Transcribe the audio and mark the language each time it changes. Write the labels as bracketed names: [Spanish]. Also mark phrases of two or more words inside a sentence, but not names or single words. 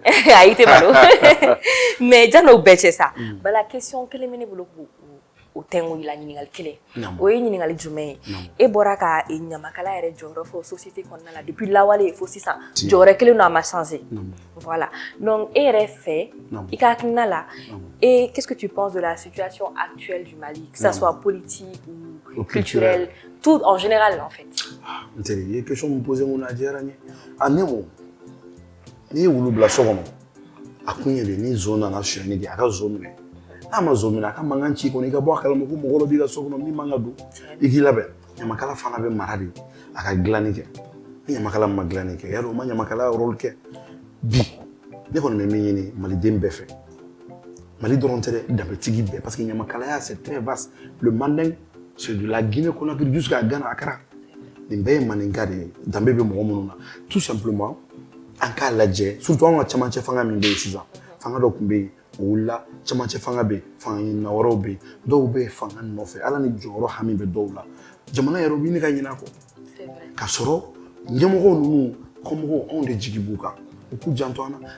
[Bambara] ayi tɛ malo mais jan'o bɛɛ cɛ sa Bala question kelen bɛ ne bolo k'o o tɛngu la ɲininkali kelen o ye ɲininkali jumɛn ye e bɔra ka ɲamakala yɛrɛ jɔyɔrɔ fɔ société kɔnɔna la depuis lawale fo sisan jɔyɔrɔ kelen don a ma [French] changer voilà donc [Bambara] e yɛrɛ fɛ i ka hakilina la [French] et qu'est-ce que tu penses de la situation actuelle du Mali que ça soit politique ou culturelle tout en général en fait [Bambara] n teri i ye question min posé mun na a diyara n ye a nɛmɔ n'i ye wulu bila so kɔnɔ a kun ye de ni nson nana sonyɛni kɛ a ka nson minɛ n'a ma nson minɛ a ka mankan ci kɔnɔ i ka bɔ a kalama ko mɔgɔ dɔ b'i ka so kɔnɔ min man ka don i k'i labɛn ɲamakala fana bɛ mara de a ka dilanni kɛ ni ɲamakala ma dilanni kɛ yarɔ o ma ɲamakala rôle kɛ bi ne kɔni bɛ min ɲini maliden bɛɛ fɛ Mali dɔrɔn tɛ dɛ danbetigi bɛɛ [French] parce que [Bambara] ɲamakalaya [French] c'est très vaste le manding c'est de la [Bambara] Guinée Conakry jusqu'à Ghana Accra nin bɛɛ ye maninka de ye danbe bɛ mɔgɔ minnu na [French] tout simplement [Bambara] an k'a lajɛ surtout an ka camancɛ fanga min bɛ yen sisan fanga dɔ tun bɛ yen o wulila camancɛ fanga bɛ yen fanga ɲinina wɛrɛw bɛ yen dɔw bɛ fanga nɔfɛ ala ni jɔyɔrɔ hami bɛ dɔw la jamana yɛrɛ u bɛ ɲini ka ɲinɛ a kɔ k'a sɔrɔ ɲɛmɔgɔ ninnu kɔmɔgɔw anw de jigi b'u kan u k'u janto an na